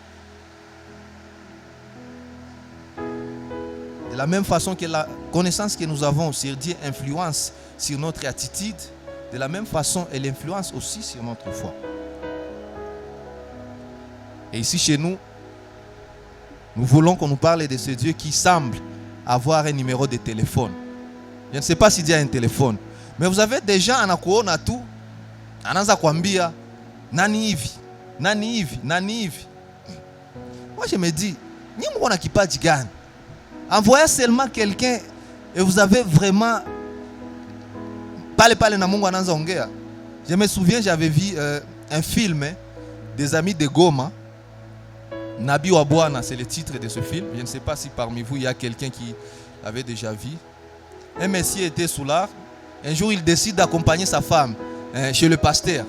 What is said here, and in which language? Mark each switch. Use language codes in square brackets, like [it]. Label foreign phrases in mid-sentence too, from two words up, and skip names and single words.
[fr] De la même façon que la connaissance que nous avons sur Dieu influence sur notre attitude, de la même façon, elle influence aussi sur notre foi. Et ici chez nous, nous voulons qu'on nous parle de ce Dieu qui semble avoir un numéro de téléphone. Je ne sais pas si Dieu a un téléphone, mais vous avez des gens [sw] anakuona tu, anaanza kuambia nani hivi, nani hivi, nani hivi. [fr] Moi je me dis, [sw] ni mwana kipaji gani? [fr] Envoyez seulement quelqu'un et vous avez vraiment [sw] pale na Mungu anaanza ongea. [fr] Je me souviens, j'avais vu un film des amis de Goma. Nabi Wabwana, c'est le titre de ce film. Je ne sais pas si parmi vous il y a quelqu'un qui l'avait déjà vu. Un monsieur était sous l'art. Un jour, il décide d'accompagner sa femme chez le pasteur.